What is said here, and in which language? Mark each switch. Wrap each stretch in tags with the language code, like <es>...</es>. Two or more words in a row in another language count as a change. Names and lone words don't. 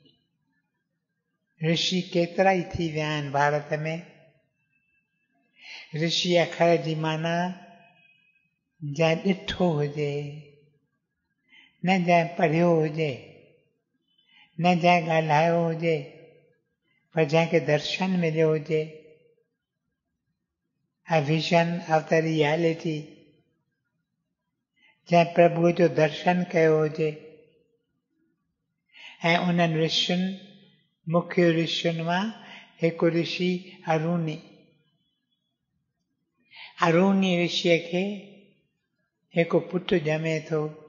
<sd>ऋषि केतिरा ई थी विया आहिनि भारत में। ऋषि अखर जी माना जंहिं ॾिठो हुजे, न जंहिं पढ़ियो हुजे, न जंहिं ॻाल्हायो हुजे, पर जंहिंखे दर्शन मिलियो हुजे,</sd> <en>a vision of the reality,</en> <sd>जंहिं प्रभुअ जो दर्शन कयो हुजे ऐं उन्हनि ऋषियुनि, मुख्य ऋषियुनि मां हिकु ऋषि अरुणी, अरुणी ऋषिअ खे हिकु पुटु ॼमे थो।</sd>